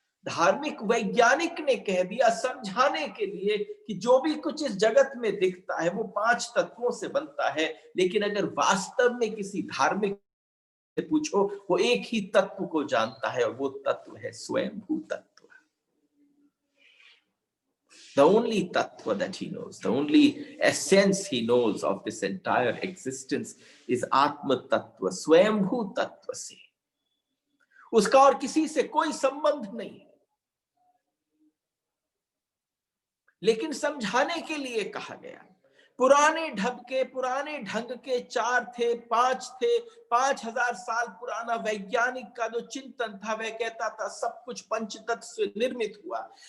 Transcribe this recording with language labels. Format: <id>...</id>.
<hi>धार्मिक वैज्ञानिक ने कह दिया समझाने के लिए कि जो भी कुछ इस जगत में दिखता है वो 5 तत्वों से बनता है। लेकिन अगर वास्तव में किसी धार्मिक से पूछो, वो एक ही तत्व को जानता है, और वो तत्व है स्वयंभू तत्व।</hi> <en>The only tattva that he knows, the only essence he knows of this entire existence is Atma Tattva,</en> <hi>स्वयंभू तत्व से। उसका और किसी से कोई संबंध नहीं। लेकिन समझाने के लिए कहा गया। पुराने ढंग के 4 थे, 5 थे। 5000 साल पुराना वैज्ञानिक का जो चिंतन था, वह कहता था सब कुछ पंचतत्व से निर्मित हुआ।</hi>